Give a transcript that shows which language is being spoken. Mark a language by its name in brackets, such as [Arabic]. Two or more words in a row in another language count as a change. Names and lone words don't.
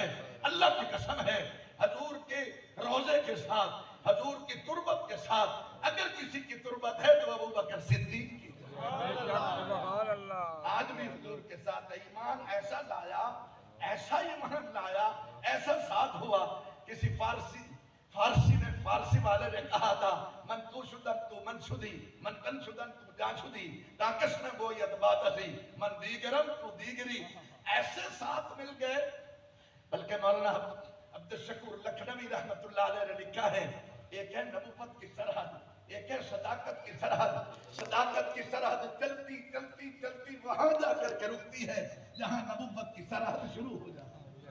[Urdu] اللہ کی قسم ہے حضور کے روضے کے ساتھ، حضور کی تربت کے ساتھ اگر کسی کی تربت ہے تو ابو بکر صدیق کی. [Arabic] سبحان اللہ. [Urdu] آج بھی حضور کے ساتھ ایمان ایسا لایا، ایسا ایمان لایا، ایسا ساتھ ہوا. کسی فارسی نے فارسی والے نے کہا تھا [Persian] من تو شدن تو من شدی من تن شدن تو جان شدی تاکش میں گویت بات اسی من دیگرم تو دیگری. [Urdu] ایسے ساتھ مل گئے. بلکہ مولانا عبد الشکور لکھنوی [Arabic] رحمت اللہ علیہ [Urdu] نے لکھا ہے ایک ہے نبوت کی سرحد, ایک ہے صداقت کی سرحد. صداقت کی سرحد چلتی چلتی چلتی وہاں جا کر کے رکتی ہے جہاں نبوت کی سرحد شروع ہو جاتی ہے.